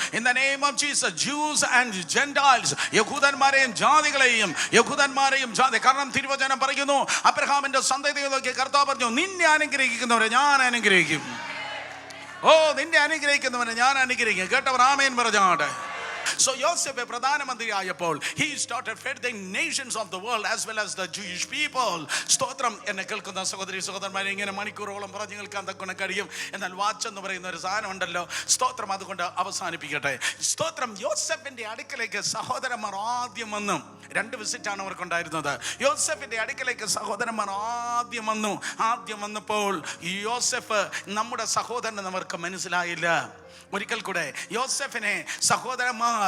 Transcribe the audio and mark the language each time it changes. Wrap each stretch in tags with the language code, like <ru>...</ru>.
<en>in the name of Jesus, Jews and Gentiles,</en> <ml>യഹൂദന്മാരെയും ജാതികളെയും ജാതി. കാരണം തിരുവചനം പറയുന്നു, അബ്രഹാമിന്റെ സന്തതികളൊക്കെ കർത്താവ് പറഞ്ഞു, നിന്നെ അനുഗ്രഹിക്കുന്നവരെ ഞാൻ അനുഗ്രഹിക്കും. ഓ, നിന്നെ അനുഗ്രഹിക്കുന്നവനെ ഞാൻ അനുഗ്രഹിക്കും. കേട്ടവർ ആമേൻ പറഞ്ഞാട്ടെ.</ml> <en>So Joseph</en> <ml>പ്രധാനമന്ത്രിയായപ്പോൾ</ml> <en>he started feeding nations of the world as well as the Jewish people.</en> <ml>സ്തോത്രം. എന്നെ കേൾക്കുന്ന സഹോദരി സഹോദരന്മാരെ, ഇങ്ങനെ മണിക്കൂറോളം പറഞ്ഞു കേൾക്കാൻ തക്ക കഴിയും. എന്നാൽ വാച്ച് എന്ന് പറയുന്ന ഒരു സാധനം ഉണ്ടല്ലോ. സ്തോത്രം. അതുകൊണ്ട് അവസാനിപ്പിക്കട്ടെ. സ്തോത്രം. യോസഫിന്റെ അടുക്കലേക്ക് സഹോദരന്മാർ ആദ്യം വന്നു. 2 വിസിറ്റാണ് അവർക്കുണ്ടായിരുന്നത്. യോസഫിന്റെ അടുക്കലേക്ക് സഹോദരന്മാർ ആദ്യം വന്നപ്പോൾ യോസഫ് നമ്മുടെ സഹോദരൻ അവർക്ക് മനസ്സിലായില്ല. ഒരിക്കൽ കൂടെ യോസഫിനെ സഹോദരന്മാർ</ml>